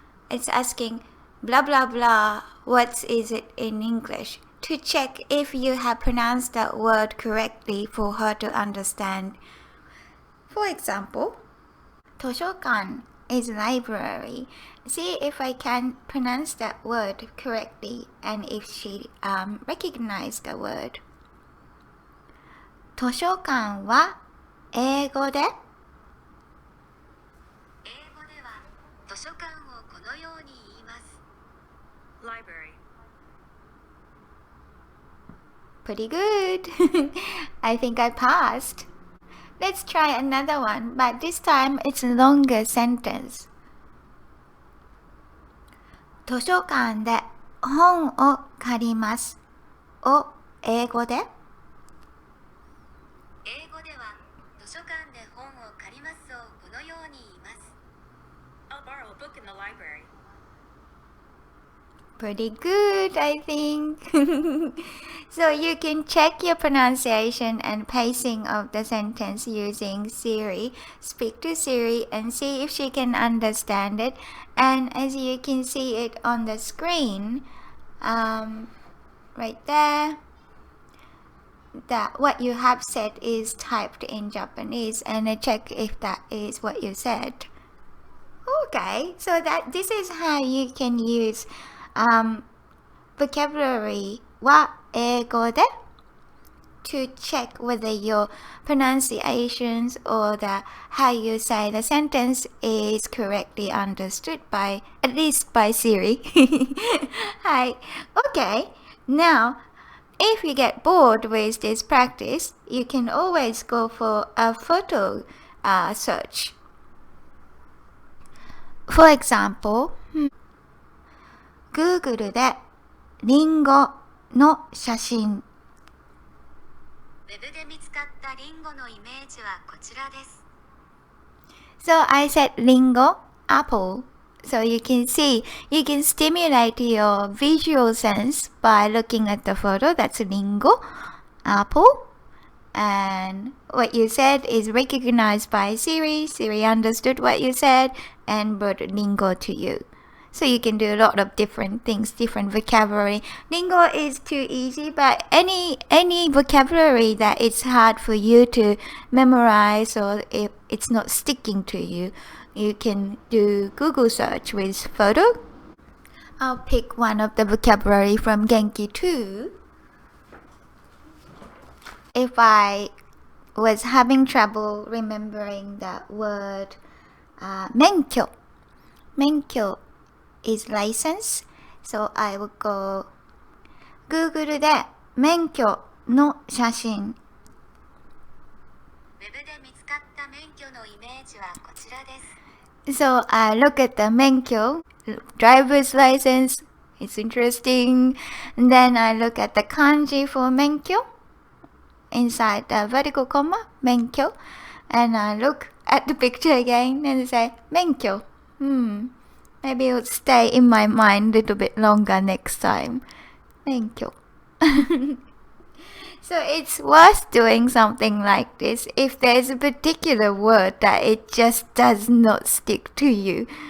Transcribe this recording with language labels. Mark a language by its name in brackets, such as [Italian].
[English] It's asking blah blah blah, what is it in English, to check if you have pronounced that word correctly for her to understand. For example, 図書館 is library. See if I can pronounce that word correctly and if she recognized the word. [Japanese] 図書館は英語で? 英語では図書館をこのように言います。 [English] Library. Pretty good. I think I passed. Let's try another one, but this time it's a longer sentence. [Japanese] 図書館で本を借りますを英語で? 英語では図書館で本を借りますをこのように言います。 [English] I'll borrow a book in the library. Pretty good, I think. So you can check your pronunciation and pacing of the sentence using Siri. Speak to Siri and see if she can understand it. And as you can see it on the screen, right there, that what you have said is typed in Japanese, and check if that is what you said. Okay, so this is how you can use vocabulary [Japanese] は英語で [English] to check whether your pronunciations or how you say the sentence is correctly understood by, at least by Siri. Hi. Okay, now if you get bored with this practice, you can always go for a photo search. For example, [Japanese] Google でリンゴの写真。ウェブで見つかったリンゴのイメージはこちらです。 [English] So I said lingo, apple. So you can see, you can stimulate your visual sense by looking at the photo. That's lingo, apple. And what you said is recognized by Siri. Siri understood what you said and brought lingo to you. So you can do a lot of different things, different vocabulary. Lingo is too easy, but any vocabulary that it's hard for you to memorize or if it's not sticking to you, you can do Google search with photo. I'll pick one of the vocabulary from Genki 2. If I was having trouble remembering that word, 免許 is license. So I would go Google [Japanese] で免許の写真。ウェブで見つかった免許のイメージはこちらです。 [English] So I look at the 免許 driver's license. It's interesting. And then I look at the kanji for 免許 inside the vertical comma 免許 and I look at the picture again and say 免許 maybe it'll stay in my mind a little bit longer next time 免許 So it's worth doing something like this if there's a particular word that it just does not stick to you.